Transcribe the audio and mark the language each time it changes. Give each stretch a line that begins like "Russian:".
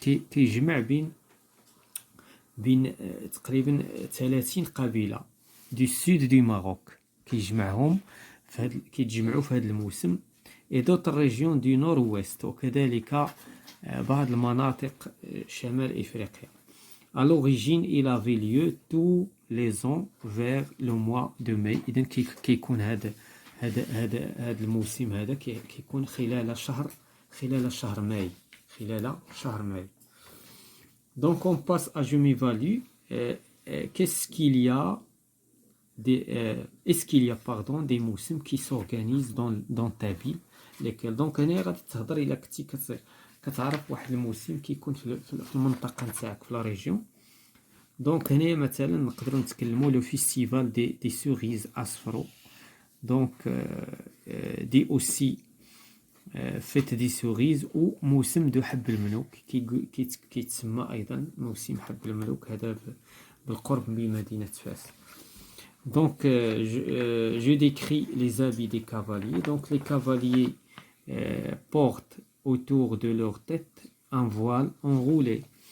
Arabic: كيجمع بين تقريبا 30 قبيلة
French: du sud du Maroc.
Arabic: كيجمعهم كيتجمعوا في هذا الموسم.
French: et d'autres régions du nord-ouest
Arabic: وكذلك بعض المناطق شمال إفريقيا.
French: à l'origine il avait lieu tous les ans vers le mois de mai.
Arabic: إذن كيكون هذا الموسم هذا كيكون خلال شهر ماي.
French: Donc on passe à je m'évalue. Est-ce qu'il y a des موسم qui s'organisent dans ta ville lesquels.
Arabic: Donc هنا غادي تهضر إلا كنتي كتعرف واحد الموسم كيكون في المنطقة نتاعك في لا ريجيون. دونك هنا مثلا نقدروا نتكلموا لو فيستيفال دي سوريز أصفرو. دونك دي أوسي فيت دي سوريز و موسم دو حب الملوك كيتسمى أيضا موسم حب الملوك. هذا بالقرب من مدينة فاس.
French: Donc je décris les habits des cavaliers. Donc les cavaliers portent autour de leur tête un voile enroulé.